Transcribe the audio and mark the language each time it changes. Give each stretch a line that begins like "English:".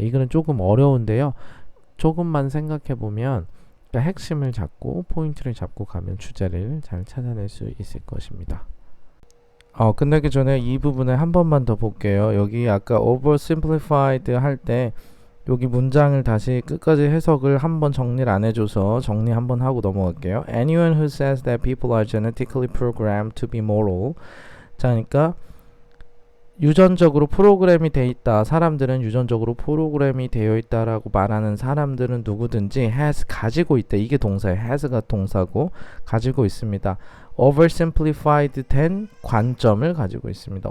Korean: 이거는 조금 어려운데요. 조금만 생각해 보면 그러니까 핵심을 잡고 포인트를 잡고 가면 주제를 잘 찾아낼 수 있을 것입니다. 끝내기 전에 이 부분에 한 번만 더 볼게요. 여기 아까 oversimplified 할 때 여기 문장을 다시 끝까지 해석을 한번 정리를 안 해줘서 정리 한번 하고 넘어갈게요.
English: Anyone who says that people are genetically programmed to be moral.
Korean: 자, 그러니까 유전적으로 프로그램이 돼 있다. 사람들은 유전적으로 프로그램이 되어 있다라고 말하는 사람들은 누구든지 has 가지고 있다. 이게 동사예요. has가 동사고 가지고 있습니다. oversimplified 된 관점을 가지고 있습니다.